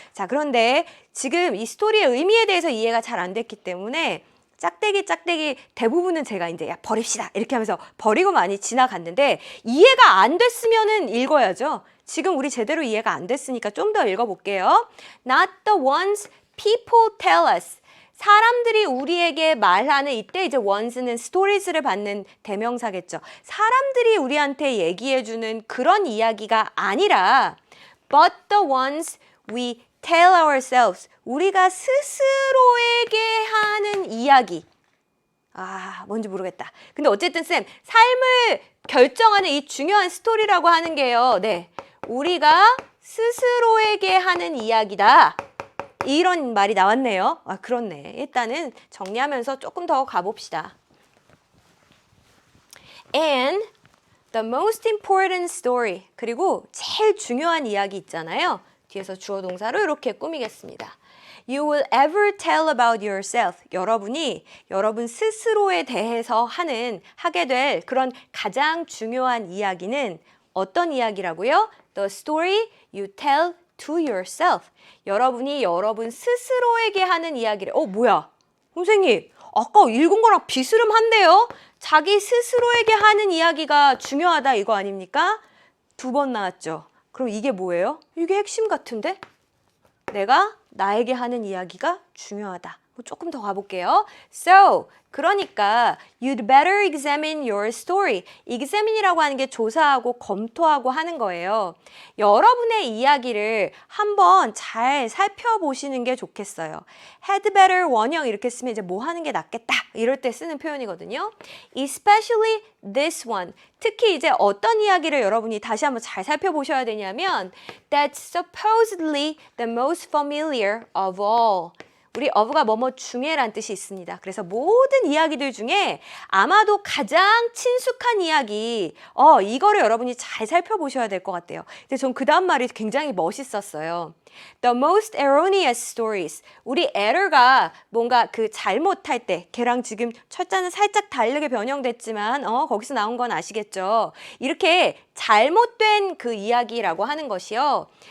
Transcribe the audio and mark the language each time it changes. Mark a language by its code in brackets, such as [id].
[ko] 자, 그런데 지금 이 스토리의 의미에 대해서 이해가 잘 안 됐기 때문에 짝대기 대부분은 제가 이제 야 버립시다 이렇게 하면서 버리고 많이 지나갔는데 이해가 안 됐으면은 읽어야죠. 지금 우리 제대로 이해가 안 됐으니까 좀 더 읽어볼게요. [en] Not the ones people tell us. [ko] 사람들이 우리에게 말하는, 이때 이제 ones는 stories를 받는 대명사겠죠. 사람들이 우리한테 얘기해주는 그런 이야기가 아니라 [en] but the ones we tell ourselves. [ko] 우리가 스스로에게 하는 이야기. 아, 뭔지 모르겠다. 근데 어쨌든 쌤, 삶을 결정하는 이 중요한 스토리라고 하는 게요. 네, 우리가 스스로에게 하는 이야기다. 이런 말이 나왔네요. 아, 그렇네. 일단은 정리하면서 조금 더 가봅시다. [en] And the most important story. [ko] 그리고 제일 중요한 이야기 있잖아요. 뒤에서 주어 동사로 이렇게 꾸미겠습니다. [en] You will ever tell about yourself. [ko] 여러분이 여러분 스스로에 대해서 하게 될 그런 가장 중요한 이야기는 어떤 이야기라고요? [en] The story you tell to yourself. [ko] 여러분이 여러분 스스로에게 하는 이야기를. 뭐야? 선생님, 아까 읽은 거랑 비스름한데요? 자기 스스로에게 하는 이야기가 중요하다 이거 아닙니까? 2번 나왔죠. 그럼 이게 뭐예요? 이게 핵심 같은데? 내가 나에게 하는 이야기가 중요하다. 조금 더 가볼게요. [en] So, [ko] 그러니까 [en] you'd better examine your story. [ko] examine이라고 하는 게 조사하고 검토하고 하는 거예요. 여러분의 이야기를 한번 잘 살펴보시는 게 좋겠어요. had better 원형 이렇게 쓰면 이제 뭐 하는 게 낫겠다 이럴 때 쓰는 표현이거든요. [en] Especially this one. [ko] 특히 이제 어떤 이야기를 여러분이 다시 한번 잘 살펴보셔야 되냐면 [en] That's supposedly the most familiar of all. [ko] 우리 of가 뭐뭐 중에란 뜻이 있습니다. 그래서 모든 이야기들 중에 아마도 가장 친숙한 이야기, 이거를 여러분이 잘 살펴보셔야 될 것 같아요. 근데 전 그 다음 말이 굉장히 멋있었어요. [en] The most erroneous stories. [ko] 우리 error가 뭔가 그 잘못할 때, 걔랑 지금 철자는 살짝 다르게 변형됐지만, 거기서 나온 건 아시겠죠? 이렇게 잘못된 그 이야기라고 하는 것이요.